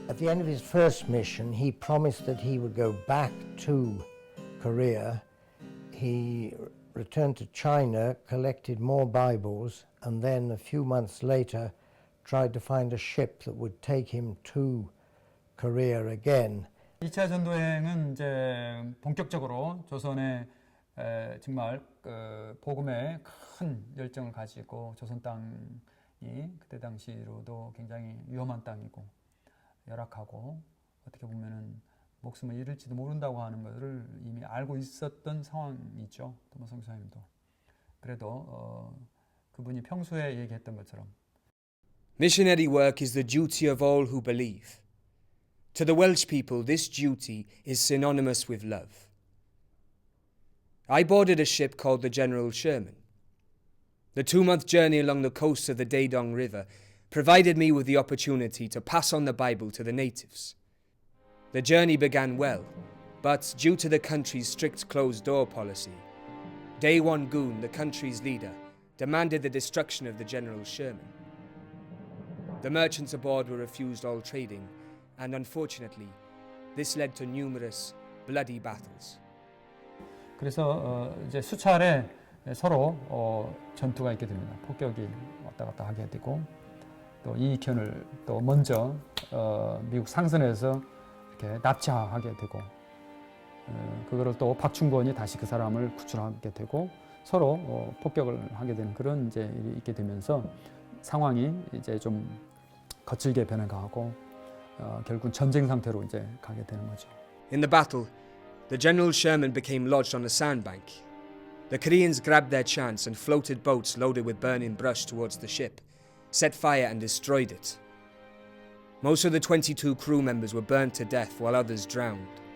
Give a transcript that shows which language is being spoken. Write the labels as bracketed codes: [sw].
[en] At the end of his first mission, he promised that he would go back to Korea. He returned to China, collected more Bibles, and then a few months later tried to find a ship that would take him to Korea again. [ko] 2차 전도행은 이제 본격적으로 조선에 정말 복음에 큰 열정을 가지고 조선 땅이 그때 당시로도 굉장히 위험한 땅이고 열악하고 어떻게 보면은 목숨을 잃을지도 모른다고 하는 것을 이미 알고 있었던 상황이죠. 토마스 선교사님도. 그래도 그분이 평소에 얘기했던 것처럼 [en] Missionary work is the duty of all who believe. To the Welsh people, this duty is synonymous with love. I boarded a ship called the General Sherman. The 2-month journey along the coast of the Daedong River provided me with the opportunity to pass on the Bible to the natives. The journey began well, but due to the country's strict closed-door policy, Daewon Gun, the country's leader, demanded the destruction of the General Sherman. The merchants aboard were refused all trading, and unfortunately, this led to numerous bloody battles. [ko] 그래서 이제 수차례 서로 전투가 있게 됩니다. 폭격이 왔다 갔다 하게 되고 또 이익현을 또 먼저 미국 상선에서 이렇게 납치하게 되고 그거를 또 박충권이 다시 그 사람을 구출하게 되고 서로 폭격을 하게 되는 그런 이제 일이 있게 되면서 상황이 이제 좀 거칠게 변해가고 결국 전쟁 상태로 이제 가게 되는 거죠. [en] In the battle, the General Sherman became lodged on a sandbank. The Koreans grabbed their chance and floated boats loaded with burning brush towards the ship, set fire and destroyed it. Most of the 22 crew members were burnt to death while others drowned.